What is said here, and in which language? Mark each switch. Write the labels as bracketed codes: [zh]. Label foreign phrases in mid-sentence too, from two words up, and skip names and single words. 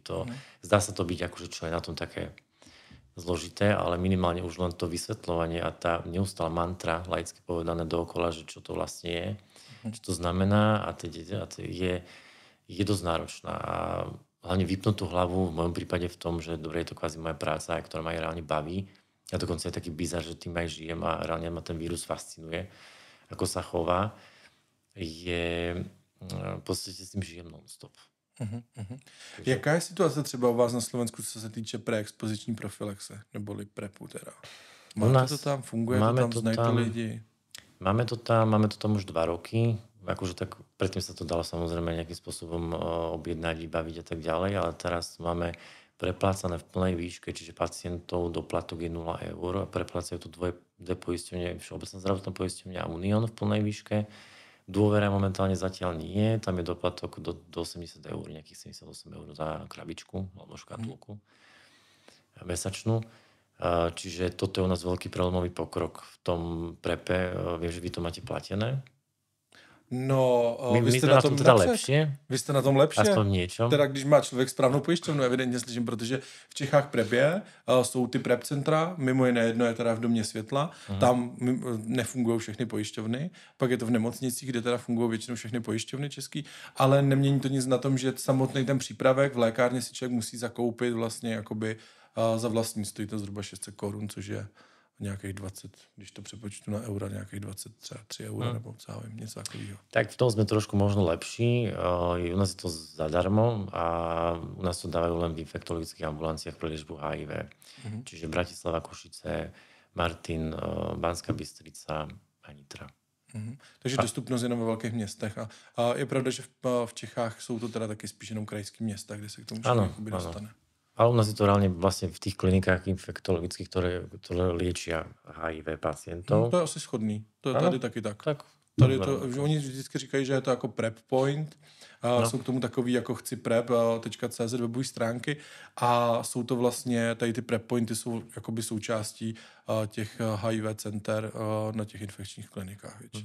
[sk] Zdá sa to byť akože čo je na tom také zložité, ale minimálne už len to vysvetľovanie a tá neustála mantra, laicky povedané dookola, že čo to vlastne je, čo to znamená a je dosť náročná a hlavne vypnúť tú hlavu v mojom prípade v tom, že dobre je to kvázi moja práca, ktorá ma aj reálne baví. A dokonca je taký bizar, že tým aj žijem a reálne ma ten vírus fascinuje, ako sa chová. V podstate s tým žijem non-stop. [cs] Jaká je situace třeba u vás na Slovensku, co se týče preexpoziční profilaxe, neboli PrEPu teda? Máte to tam, funguje to tam, znají to lidi? [sk] Máme to tam už 2 roky. Akože tak predtým sa to dalo samozrejme nejakým spôsobom objednať, vybaviť a tak ďalej, ale teraz máme preplácané v plnej výške, čiže pacientov doplatok je 0 eur a preplácajú to dve poisťovne, Všeobecná zdravotná poisťovňa a Unión v plnej výške. Dôvera momentálne zatiaľ nie, tam je doplatok do 80 eur, nejakých 78 eur za krabičku alebo škatulku mesačnú. Čiže toto je u nás veľký prelomový pokrok v tom prepe. Viem, že vy to máte platené. [cs] No, vy jste na tom teda lepšie? Vy jste na tom lepšie? [sk] Aspoň niečo. [cs] Teda když má člověk správnou pojišťovnu, evidentně slyším, protože v Čechách PrEP jsou ty PrEP centra, mimo jiné jedno je teda v Domě světla, tam nefungují všechny pojišťovny, pak je to v nemocnicích, kde teda fungují většinou všechny pojišťovny český, ale nemění to nic na tom, že samotný ten přípravek v lékárně si člověk musí zakoupit vlastně jakoby za vlastní, stojí to zhruba 600 korun, což je nějakých 20, když to přepočtu na eura, nějakých 23 eura nebo celým, něco takového. [sk] Tak v tom sme trošku možno lepší. U nás je to zadarmo a u nás to dávajú len v infektologických ambulanciách pre liečbu HIV. Čiže Bratislava, Košice, Martin, Banská Bystrica a Nitra. [cs] Takže dostupnost jenom ve velkých městech. A je pravda, že v Čechách jsou to teda taky spíš jenom krajský města, kde se k tomu člověk dostane. [sk] Ale u nás je to reálne vlastne v tých klinikách infektologických, ktoré liečia HIV pacientov. [cs] To je asi shodný. To je Ano, tady taky tak. tak Tady je to, [sk] normálne. [cs] že oni vždycky říkají, že je to jako prep point. A No. jsou k tomu takový jako chciprep.cz webové stránky a jsou to vlastně, tady ty prep pointy jsou jakoby součástí těch HIV center na těch infekčních klinikách většinou.